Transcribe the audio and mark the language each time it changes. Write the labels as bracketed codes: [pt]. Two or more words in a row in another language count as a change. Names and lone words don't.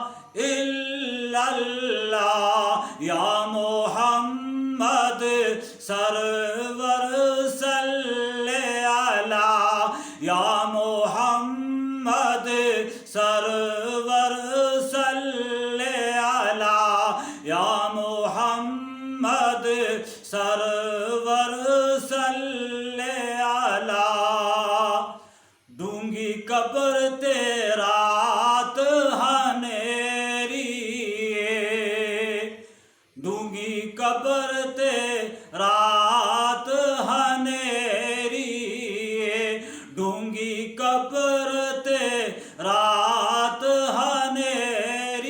[ar] إلا الله يا محمد سرور صلِّ على يا محمد سرور صلِّ على يا محمد سرور صلِّ على. [pa] ڈونگھی قبر تے رات ہنیری، ڈونگھی قبر تے رات ہنیری، ڈونگھی قبر تے رات ہنیری.